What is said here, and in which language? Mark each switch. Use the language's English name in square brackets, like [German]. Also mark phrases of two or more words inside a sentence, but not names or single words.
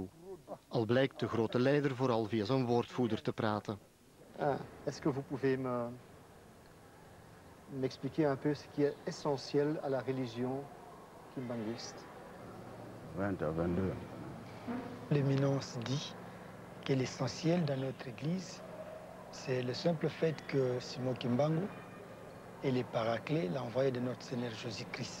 [Dutch] Al blijkt de grote leider vooral via zijn woordvoerder te praten. [French] Est-ce que vous pouvez m'expliquer un peu ce qui est essentiel à la religion kimbangiste? 20 à 22. L'éminence dit que l'essentiel dans notre église, c'est le simple fait que Simon Kimbangu est le paraclet, l'envoyé de notre Seigneur Jésus-Christ.